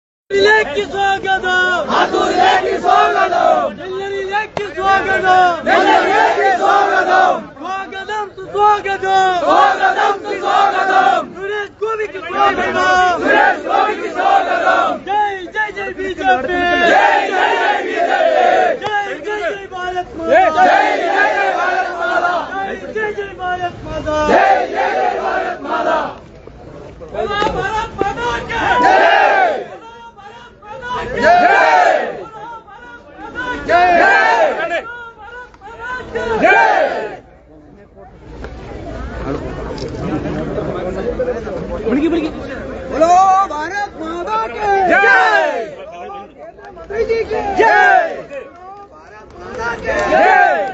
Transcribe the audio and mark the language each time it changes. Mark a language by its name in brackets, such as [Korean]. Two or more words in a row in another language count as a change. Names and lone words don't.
[Malayalam] സ്വാഗതം സുരേഷ് ഗോപിക്ക് സ്വാഗതം [Hindi] जय जय जय बीजेपी जय जय जय भारत माता जय जय जय भारत माता जय जय भारत माता जय जय जय भारत माता भारत माता की जय बोलो भारत माता की जय मोदी जी की जय भारत माता की जय